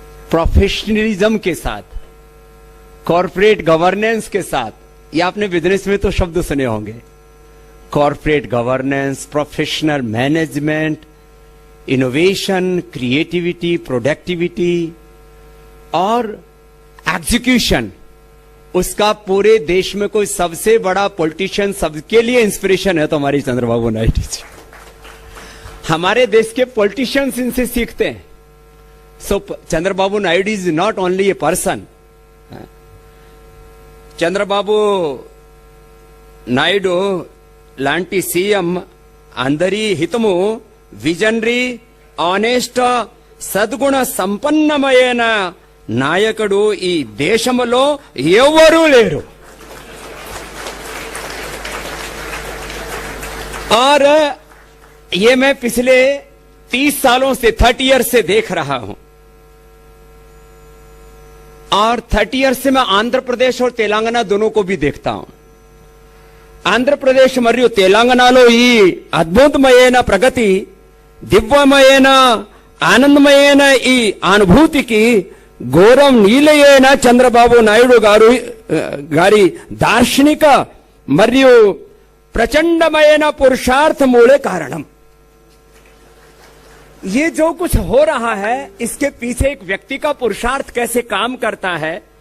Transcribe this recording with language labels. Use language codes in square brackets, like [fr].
[hi] Professionalism के साथ, corporate governance के साथ। ये आपने बिजनेस में तो शब्द सुने होंगे, corporate governance, professional management, innovation, creativity, productivity और एग्जीक्यूशन। उसका पूरे देश में कोई सबसे बड़ा पॉलिटिशियन, सबके लिए इंस्पिरेशन है तो हमारी चंद्रबाबू नायडू जी। हमारे देश के पॉलिटिशियंस इनसे सीखते हैं। [en] So Chandrababu Naidu is not only a person. [te] Chandrababu Naidu లాంటి సీఎం అందరి హితము, విజనరీ, ఆనెస్ట్, సద్గుణ సంపన్నమైన నాయకుడు ఈ దేశంలో ఎవరూ లేరు। [hi] और ये मैं पिछले 30 सालों से, 30 ईयर से देख रहा हूं। और 30 ईयर से मैं आंध्र प्रदेश और तेलंगाना दोनों को भी देखता हूं। [te] आंध्र प्रदेश मरियु तेलंगानालो ఈ అద్భుతమైన ప్రగతి, దివ్యమైన ఆనందమైన ఈ అనుభూతికి గౌరవం నీలయైన చంద్రబాబు నాయుడు గారి దార్శనిక మరియు ప్రచండమైన పురుషార్థములే కారణం। [hi] ये जो कुछ हो रहा है, इसके पीछे एक व्यक्ति का पुरुषार्थ कैसे काम करता है।